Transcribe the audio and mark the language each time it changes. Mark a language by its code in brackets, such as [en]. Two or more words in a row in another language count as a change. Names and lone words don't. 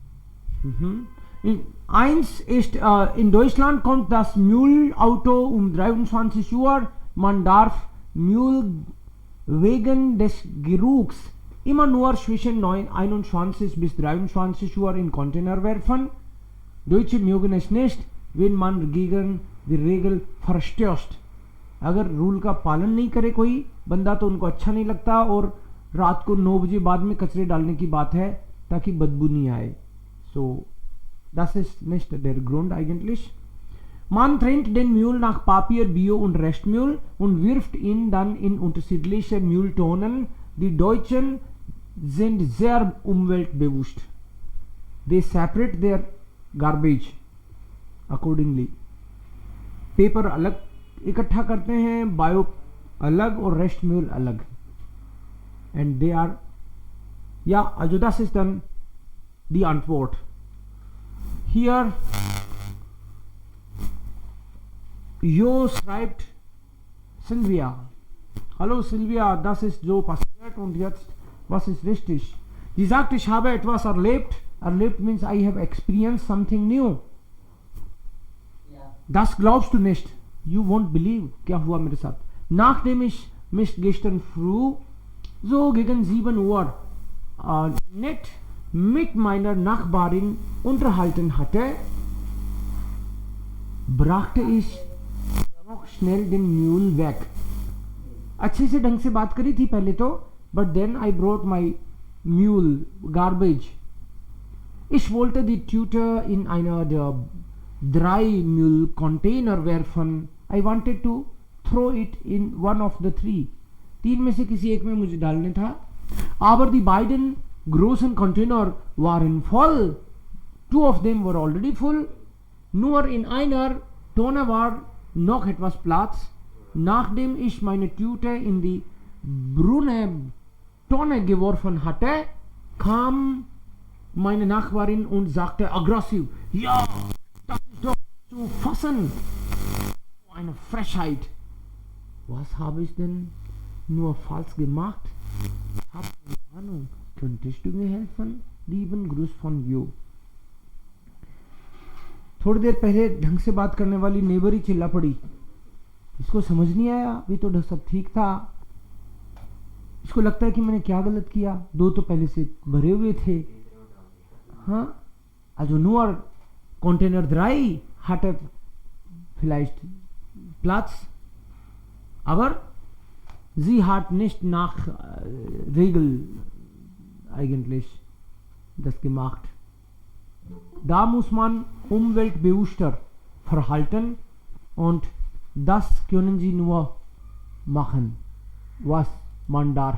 [de] Eins ist, in Deutschland kommt das Müllauto um 23 Uhr. Man darf Müll wegen des Geruchs immer nur zwischen 21 bis 23 Uhr in Container werfen. Deutsche mögen es nicht, wenn man gegen die Regel verstößt. [hi] अगर रूल का पालन नहीं करे कोई बंदा तो उनको अच्छा नहीं लगता, और रात को 9 बजे बाद में कचरे डालने की बात है ताकि बदबू नहीं आए. [de] So, das ist nicht der Grund eigentlich. Man trennt den Müll nach Papier, Bio und Restmüll und wirft ihn dann in unterschiedliche Mülltonnen. Die Deutschen sind sehr umweltbewusst. [en] They separate their garbage accordingly. [hi] पेपर अलग इकट्ठा करते हैं, बायो अलग और रेस्ट म्यूल अलग. [en] And they are, [de] ja, also das ist dann die Antwort. Hier Jo schreibt Silvia. Hallo Silvia, das ist so passiert und jetzt, was ist richtig? Sie sagt, ich habe etwas erlebt. [en] Erlebt means I have experienced something new. [de] Das glaubst du nicht. [en] You won't believe. [hi] क्या हुआ मेरे साथ? [de] Nachdem ich mich gestern früh so gegen 7 Uhr nett mit meiner Nachbarin unterhalten hatte, brachte ich noch schnell den Müll weg. [hi] अच्छे से ढंग से बात करी थी पहले तो, [en] but then I brought my mule garbage. [de] Ich wollte die Tüte in einer der 3 Müllcontainer werfen. [en] I wanted to throw it in one of the 3. [hi] 3 में से किसी एक में मुझे डालने था. [de] Aber die beiden großen Container waren voll. [en] 2 of them were already full. [de] Nur in einer Tonne war noch etwas Platz. Nachdem ich meine Tüte in die brune Tonne geworfen hatte, kam meine Nachbarin und sagte aggressiv, ja, das ist doch zu fassen. Eine Frechheit. Was habe ich denn nur falsch gemacht? Ich habe keine Ahnung. Könntest du mir helfen? Lieben Gruß von Jo. [hi] थोड़ी देर पहले ढंग से बात करने वाली नेबर ही चिल्ला पड़ी. इसको समझ नहीं आया, अभी तो सब ठीक था. इसको लगता है कि मैंने क्या गलत किया. 2 तो पहले से भरे हुए थे. हाँ, [de] also nur Container 3 hatte vielleicht Platz, aber sie hat nicht nach Regel eigentlich das gemacht. Da muss man umweltbewusster verhalten und das können Sie nur machen, was man darf.